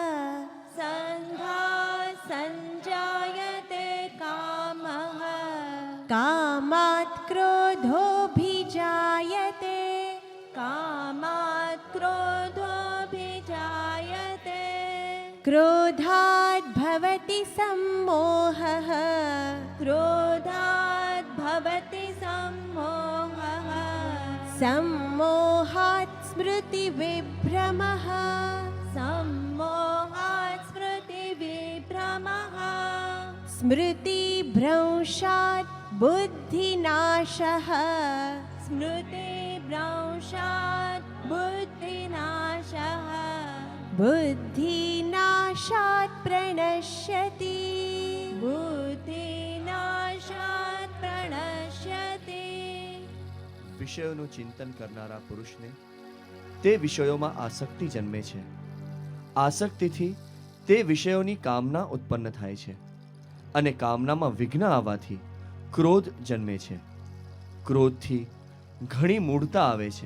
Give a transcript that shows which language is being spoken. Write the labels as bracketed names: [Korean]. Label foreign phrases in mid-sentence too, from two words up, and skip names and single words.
[Sanskrit] સંઘાત સંજાયતે કામઃ કામાત ક્રોધોભિજાયતે કામાત ક્રોધોభిજાયતે ક્રોધાદ ભવતિ सम्मोहः ક્રોધાત ભવતિ सम्मोहः सम्मोहात् स्मृतिविभ्रमः सम्मोहात् स्मृतिविभ्रमः स्मृतिभ्रंशात् बुद्धिनाशः स्मृतिभ्रंशात् बुद्धिनाशः बुद्धिनाशात् प्रणश्यति बुद्धिनाशात् प्रणश्यति [Gujarati] વિષયોનું ચિંતન કરનારા પુરુષને તે વિષયોમાં આસક્તિ જન્મે છે. આસક્તિથી તે વિષયોની કામના ઉત્પન્ન થાય છે અને કામનામાં વિઘ્ન આવવાથી ક્રોધ જન્મે છે. ક્રોધથી ઘણી મૂઢતા આવે છે.